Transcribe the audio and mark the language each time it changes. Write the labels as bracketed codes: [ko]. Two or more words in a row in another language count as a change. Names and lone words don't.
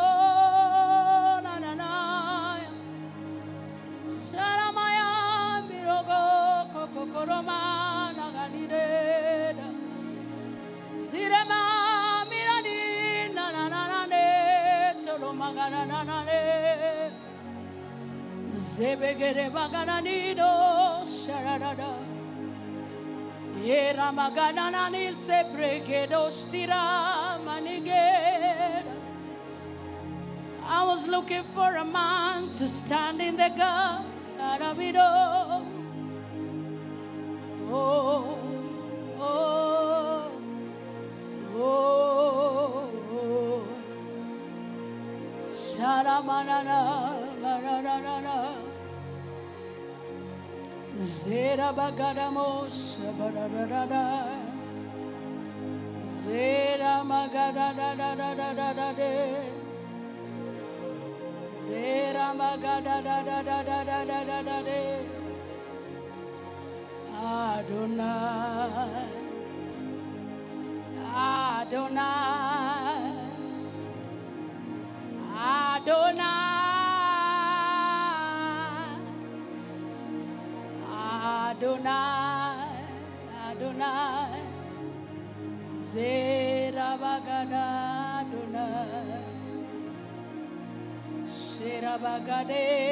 [en] Nananai, Saramaya, Mirogo, Kokoroma, Naganida, Sirema, Mirani, Nananane, Tolomagananane, Zebegere Bagananido, Sharada. Era magana ni se brekedo stira manigera. I was looking for a man to stand in the gap. Arabido. Oh, oh, oh, oh. Sharamanana, baranana. Zera bagadamos, barada. Zera magada da da da da da da de. Zera magada da da da da da da da da de. Adonai, Adonai, Adonai. Adonai, Adonai, Zera Bagada Adonai, Zera Bagade.